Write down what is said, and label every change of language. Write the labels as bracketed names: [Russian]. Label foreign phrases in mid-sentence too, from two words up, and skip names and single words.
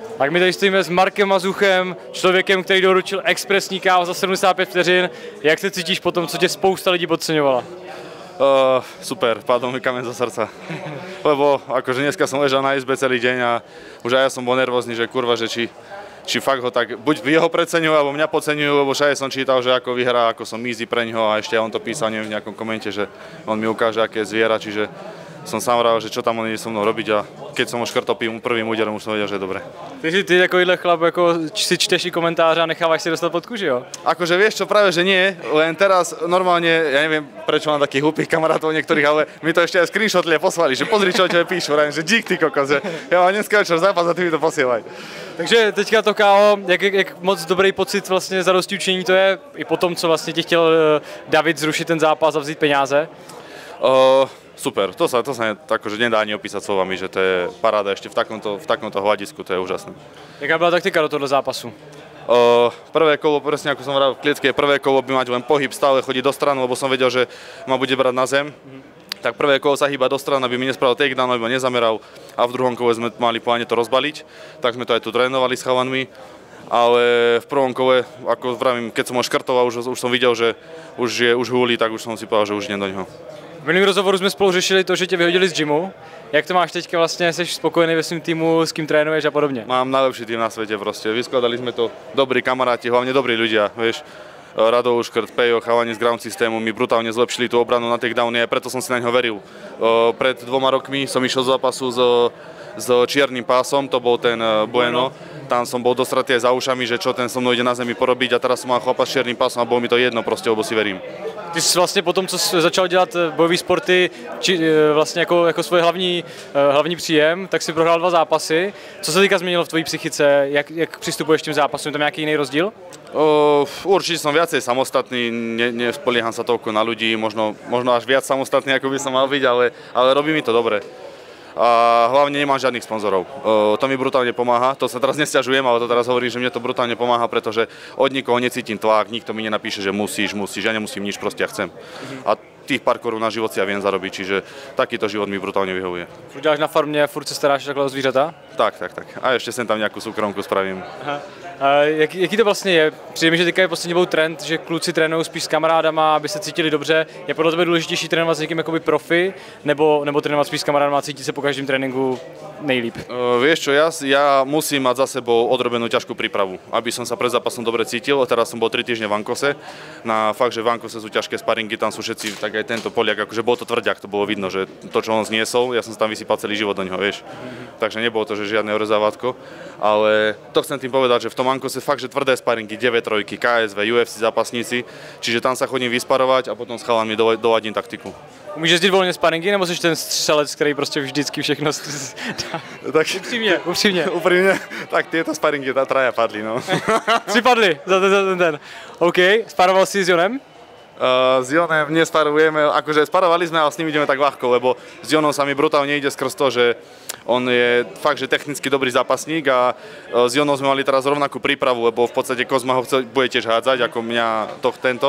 [Czech] Tak my tady stojíme s Markem Mazuchem, člověkem, který doručil expresní kávu za 75 vteřin. Jak se cítíš po tom, co tě spousta lidí podceňovala? [Slovak] Super, padol mi kameň zo srdca. Lebo akože dneska som ležal na izbe celý deň a už aj ja som bol nervózny, že kurva, že či fakt ho tak buď jeho preceňujú, alebo mňa podceňujú, lebo všade som čítal, že ako vyhrá, ako som easy pre ňoho a ešte on to písal neviem, v nejakom komente, že on mi ukáže, aké je zviera, čiže som sám rád, že čo tam on ide so mnou robiť a keď som ho škrtol prvým úderom, už som vedel, že je dobre. [Czech] Ty takovýhle chlap, jako si čteš i komentáře a nechávaš si dostat pod kůži, jo? [Slovak] Akože vieš čo, práve že nie, len teraz normálne, ja neviem prečo mám takých hlupých kamarátov niektorých, ale mi to ešte aj screenshotli poslali, že pozri čo tebe píšu, že dík [Czech] ty kokos, [Slovak] že ja mám dneska večer zápas a ty mi to posielaj. [Czech] Takže teďka to KO, jak moc dobrý pocit vlastně za dosti učení to je, i po tom, co vlastně ti chtěl David zrušit ten zápas a vzít peníze? [Slovak] Super, to sa akože nedá ani opísať slovami, že to je paráda ešte v takomto hľadisku, to je úžasné. [Czech] Jaká byla taktika do tohoto zápasu? [Slovak] Prvé kolo, presne ako som hovoril v klietke, prvé kolo by mať len pohyb, stále chodiť do strany, lebo som vedel, že ma bude brať na zem. Tak prvé kolo sa hýba do strany, aby mi nespravil takedown, aby ma nezameral a v druhom kole sme mali pláne to rozbaliť, tak sme to aj tu trénovali s chalanmi. Ale v prvom kole, ako vravím, keď som ho škrtol a už som videl, že už húli, tak už som si povedal, že už idem do neho. [Czech] V minulém rozhovoru jsme spolu řešili to, že tě vyhodili z gymu. Jak to máš teďka vlastně, jsi spokojený ve svým týmu, s kým trénuješ a podobně? [Slovak] Mám najlepší tým na svete proste, vyskladali sme to dobrí kamaráti, hlavne dobrí ľudia, vieš. Rado Uškrt, Pejo, chalani z ground systému mi brutálne zlepšili tú obranu na takedowny a preto som si na ňo veril. Pred 2 rokmi som išiel z zápasu s čiernym pásom, to bol ten Bueno. Tam som bol dostratý aj za ušami, že čo ten so mnou ide na zemi porobiť a teraz som mal chlapa s čiernym pásom a bolo mi to jedno proste, lebo si verím. [Czech] Ty jsi vlastně po tom, co jsi začal dělat bojové sporty, vlastně jako svůj hlavní příjem, tak si prohrál 2 zápasy. Co se teďka změnilo v tvojí psychice? Jak přistupuješ k těm zápasům? Je tam nějaký jiný rozdíl? [Slovak] Určite som viacej samostatný, nespolieham sa toľko na ľudí, možno až viac samostatný, ako by som mal byť, ale robí mi to dobre. A hlavne nemám žiadnych sponzorov. To mi brutálne pomáha, to sa teraz nesťažujem, ale to teraz hovorím, že mne to brutálne pomáha, pretože od nikoho necítim tlak, nikto mi nenapíše, že musíš, ja nemusím nič, proste ja chcem. A tých pár korún na život si ja viem zarobiť, čiže takýto život mi brutálne vyhovuje. [Czech] Furt děláš na farmě, furt se staráš takhle o zvířata? [Slovak] Tak. A ešte sem tam nejakú súkromku spravím. [Czech] Aha. A jaký to vlastně je? Přijde mi, že teďka je poslední dobou trend, že kluci trénují spíš s kamarádama, aby se cítili dobře. Je podle tebe důležitější trénovat s někým jakoby profi, nebo trénovat spíš s kamarádama a cítit se po každém tréninku nejlíp? [Slovak] Vieš čo, ja musím mať za sebou odrobenú ťažkú prípravu, aby som sa pred zápasom dobre cítil. Teraz som bol 3 týždne v Ankose. Na fakt, že v Ankose sú ťažké sparingy, tam sú všetci, tak aj tento Poliak, akože bol to tvrďak, to bolo vidno, že to, čo on zniesol, ja som tam vysypal celý život do neho, vieš. Takže nebolo to, že žiadne orezávátko, ale to chcem tým povedať, že v tom Ankose fakt, že tvrdé sparingy, 9-3, KSV, UFC zápasníci, čiže tam sa chodím vysparovať a potom s chalami doladím taktiku. [Czech] Umíš jezdit volně sparingy, nebo jsi ten střelec, který prostě vždycky všechno tak upřímně. [Slovak] Úprimne, tak tieto sparingy traja padli, no. [Czech] 3 padli za ten. OK, sparoval si s Jonem? [Slovak] S Jonem nesparujeme, akože sparovali sme, ale s ním ideme tak ľahko, lebo s Jonom sa mi brutálne ide skrz to, že on je fakt, že technicky dobrý zápasník a s Jonom sme mali teraz rovnakú prípravu, lebo v podstate Kozma ho bude tiež hádzať, ako mňa tento.